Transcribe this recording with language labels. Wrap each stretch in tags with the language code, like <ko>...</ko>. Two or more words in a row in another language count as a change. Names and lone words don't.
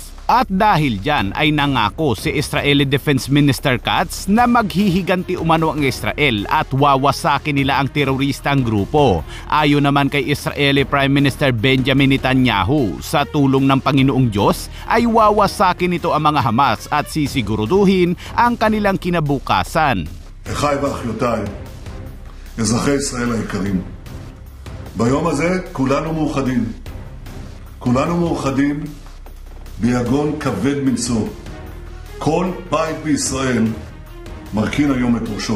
<tl>At dahil dyan ay nangako si</tl> <en>Israeli Defense Minister</en> <tl>Katz na maghihiganti umano ang Israel at wawasakin nila ang teroristang grupo. Ayon naman kay</tl> <en>Israeli Prime Minister</en> <tl>Benjamin Netanyahu, sa tulong ng Panginoong Diyos ay wawasakin ito ang mga Hamas at sisiguruduhin ang kanilang kinabukasan.</tl> <he>אחיי ואחיותיי, אזרחי ישראל היקרים, ביום הזה כולנו מאוחדים. כולנו מאוחדים ביגון כבד מנשוא. כל בית בישראל מרכין היום את ראשו.</he>